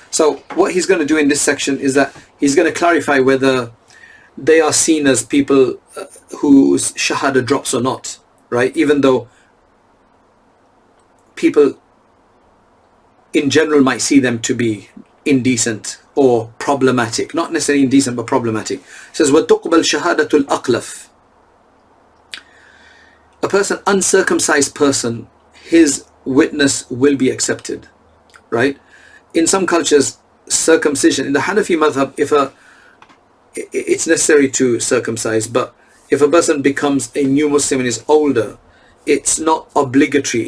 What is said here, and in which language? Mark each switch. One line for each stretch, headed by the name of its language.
English: So what he's going to do in this section is that he's going to clarify whether they are seen as people whose shahada drops or not, right? Even though people in general might see them to be indecent or problematic, not necessarily indecent but problematic. It says
Arabic: وَتُقْبَلْ شَهَادَةُ الْأَقْلَفِ.
English: A person, uncircumcised person, his witness will be accepted, right? In some cultures, circumcision, in the Hanafi madhab, it's necessary to circumcise, but if a person becomes a new Muslim and is older, it's not obligatory.